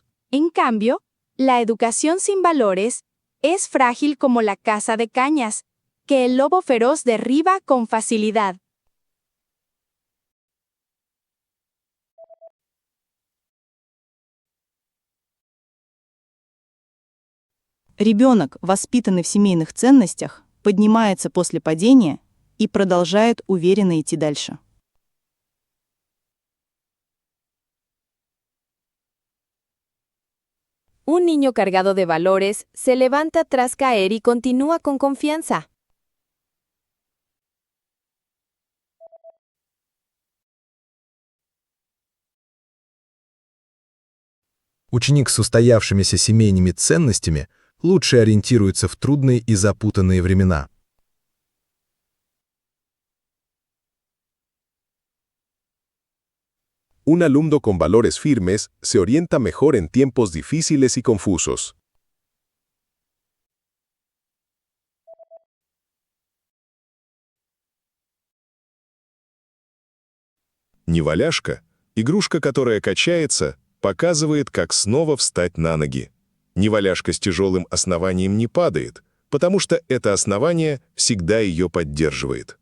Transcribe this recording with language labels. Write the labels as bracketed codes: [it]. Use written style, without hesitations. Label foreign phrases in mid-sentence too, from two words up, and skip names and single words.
[es] En cambio, la educación sin valores es frágil como la casa de cañas, que el lobo feroz derriba con facilidad. [ru] Ребенок, воспитанный в семейных ценностях, поднимается после падения и продолжает уверенно идти дальше. [es] Un niño cargado de valores se levanta tras caer y continúa con confianza. [ru] Ученик с устоявшимися семейными ценностями лучше ориентируется в трудные и запутанные времена. [es] Un alumno con valores firmes se orienta mejor en tiempos difíciles y confusos. [ru] Неваляшка, игрушка, которая качается, показывает, как снова встать на ноги. Неваляшка с тяжелым основанием не падает, потому что это основание всегда ее поддерживает.